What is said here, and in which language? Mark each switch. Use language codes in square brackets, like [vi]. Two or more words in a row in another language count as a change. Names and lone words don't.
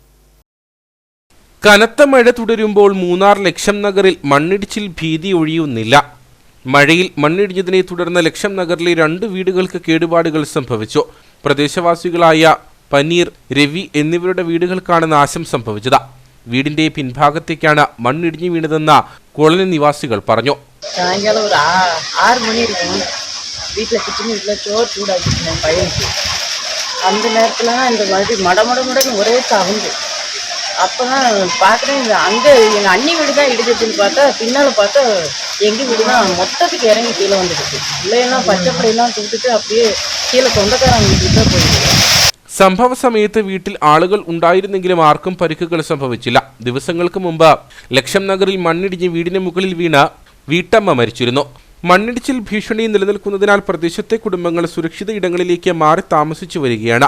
[ml] കനത്ത മഴ തുടരുമ്പോൾ മൂന്നാർ ലക്ഷം നഗറിൽ മണ്ണിടിച്ചിൽ ഭീതി ഒഴിയുന്നില്ല. മഴയിൽ മണ്ണിടിഞ്ഞതിനെ തുടർന്ന് ലക്ഷം നഗറിലെ 2 വീടുകൾക്ക് കേടുപാടുകൾ സംഭവിച്ചു. പ്രദേശവാസികളായ പനീർ, രവി എന്നിവരുടെ വീടുകൾക്കാണ് നാശം സംഭവിച്ചത്. വീടിന്റെ പിൻഭാഗത്തേക്കാണ് മണ്ണിടിഞ്ഞു വീണതെന്ന് കോളനി നിവാസികൾ പറഞ്ഞു. [ta] சாயங்காலம் ஒரு 6 மணி இருக்கும். வீட்டில் கிச்சன் வீட்டில் சோறு சூடாக்கிட்டேன் பையனுக்கு. அந்த நேரத்தில் தான் இந்த மாதிரி மடமடன்னு ஒரே சவுண்டு. அப்போ தான் பார்க்குறேன், அங்கே எங்கள் அண்ணி வீடு தான் இடிச்சிச்சுன்னு பார்த்தா பின்னால் பார்த்தா எங்கள் வீடு தான் மொத்தத்துக்கு இறங்கி கீழே வந்துடுச்சு. பிள்ளையெல்லாம் பச்சைப்படையெல்லாம் தூக்கிட்டு அப்படியே கீழே சொந்தக்காரங்க வீட்டுக்கு தான் போயிடுச்சு. [ml] സംഭവ സമയത്ത് വീട്ടിൽ ആളുകൾ ഉണ്ടായിരുന്നെങ്കിലും ആർക്കും പരിക്കുകൾ സംഭവിച്ചില്ല. ദിവസങ്ങൾക്ക് മുമ്പ് ലക്ഷം നഗറിൽ മണ്ണിടിഞ്ഞ് വീടിന് മുകളിൽ വീണ വീട്ടമ്മ മരിച്ചിരുന്നു. മണ്ണിടിച്ചിൽ ഭീഷണി നിലനിൽക്കുന്നതിനാൽ പ്രദേശത്തെ കുടുംബങ്ങൾ സുരക്ഷിത ഇടങ്ങളിലേക്ക് മാറി താമസിച്ചു വരികയാണ്.